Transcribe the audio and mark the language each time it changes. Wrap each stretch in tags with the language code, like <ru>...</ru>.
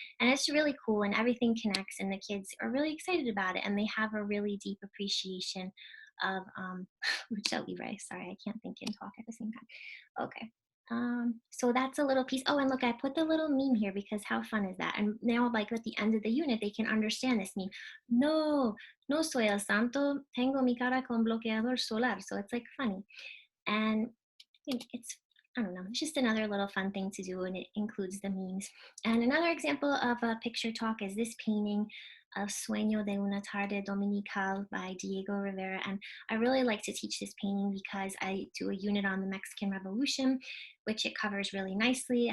<en>And it's really cool, and everything connects, and the kids are really excited about it, and they have a really deep appreciation of Lucha Libre. Sorry, I can't think and talk at the same time. Okay. So that's a little piece. Oh, and look, I put the little meme here because how fun is that? And now, like at the end of the unit, they can understand this meme.</en> <es>No soy el santo, tengo mi cara con bloqueador solar.</es> <en>So it's like funny. And it's, I don't know, it's just another little fun thing to do, and it includes the memes. And another example of a picture talk is this painting of Sueño de una tarde dominical by Diego Rivera. And I really like to teach this painting because I do a unit on the Mexican Revolution, which it covers really nicely.</en>